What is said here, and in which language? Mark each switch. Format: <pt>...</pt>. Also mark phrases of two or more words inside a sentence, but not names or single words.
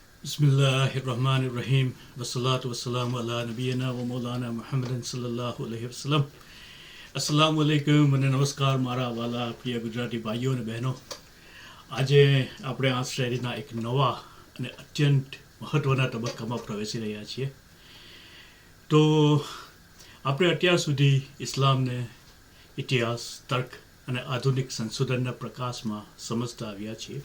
<ar>بسم الله الرحمن الرحيم والصلاة والسلام على نبينا ومولانا محمد صلى الله عليه وسلم. السلام عليكم</ar> <gu>અને નમસ્કાર મારા વાલા પ્રિય ગુજરાતી ભાઈઓ અને બહેનો. આજે આપણે આ શ્રેણીના એક નવા અને અત્યંત મહત્ત્વના તબક્કામાં પ્રવેશી રહ્યા છીએ. તો આપણે અત્યાર સુધી ઇસ્લામને ઇતિહાસ, તર્ક અને આધુનિક સંશોધનના પ્રકાશમાં સમજતા આવ્યા છીએ.</gu>